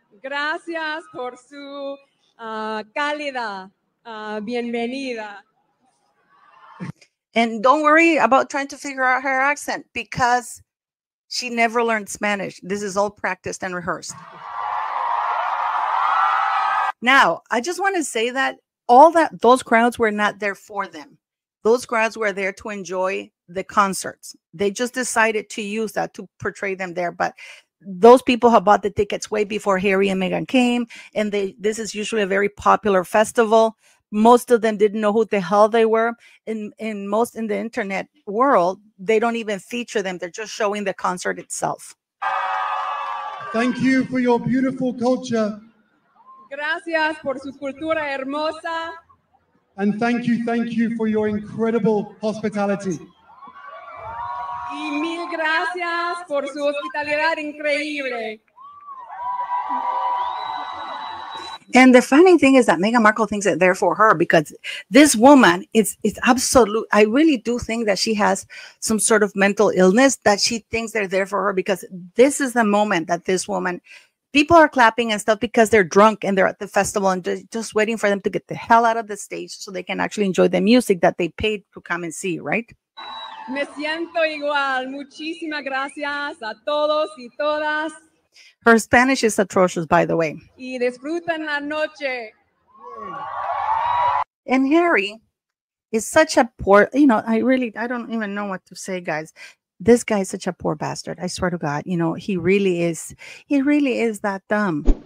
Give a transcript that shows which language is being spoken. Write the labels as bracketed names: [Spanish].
[Spanish] Gracias por su cálida bienvenida. [English] And don't worry about trying to figure out her accent because she never learned Spanish. This is all practiced and rehearsed. Now, I just want to say that those crowds were not there for them. Those crowds were there to enjoy the concerts. They just decided to use that to portray them there. But those people have bought the tickets way before Harry and Meghan came. And this is usually a very popular festival. Most of them didn't know who the hell they were. In the internet world, they don't even feature them. They're just showing the concert itself. Thank you for your beautiful culture. [Spanish] Gracias por su cultura hermosa. [English] And thank you for your incredible hospitality. [Spanish] Y mil gracias por su hospitalidad increíble. [English] And the funny thing is that Meghan Markle thinks that they're for her because this woman is absolute. I really do think that she has some sort of mental illness, that she thinks they're there for her because this is the moment that this woman, people are clapping and stuff because they're drunk and they're at the festival and just waiting for them to get the hell out of the stage so they can actually enjoy the music that they paid to come and see, right? [Spanish] Me siento igual. Muchísimas gracias a todos y todas. [English] Her Spanish is atrocious, by the way. [Spanish] Y disfruten la noche. [English] And Harry is such a poor, I don't even know what to say, guys. This guy is such a poor bastard. I swear to God, he really is that dumb.